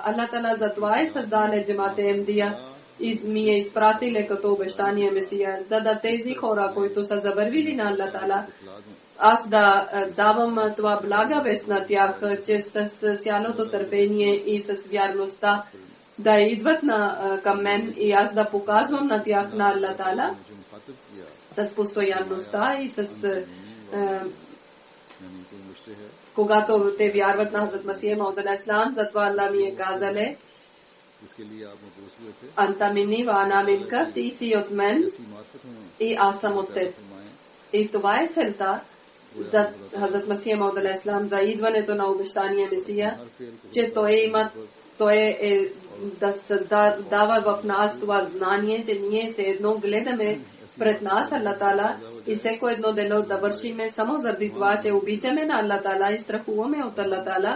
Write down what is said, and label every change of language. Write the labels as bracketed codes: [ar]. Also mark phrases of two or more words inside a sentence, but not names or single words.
[bg] Аллах Таала затова е създал джамаат Ахмадия и ми е изпратил като обещания Месия, за да тези хора, които са забървили на Аллах Таала, аз да давам това блага вест на тях, че с цялото търпение и с вярността да идват към мен и аз да показвам на тях на Аллах Таала с постоянността и с когато те вярват на Хазрат Масия Мауд алейхиссалам. Затова Аллах ми е казале, [ar] أنت مني وأنا منك, [bg] ти си от мен и аз съм от теб. И това е целта за Хазрат Масия Мауд алейхиссалам, за идването на обещания Месия, че той е да създава в нас това знание, че ние се едно гледаме пред нас Аллах Таала и всеко едно дело да вършиме само заради това, че обичаме на Аллах Таала и страхуваме от Аллах Таала.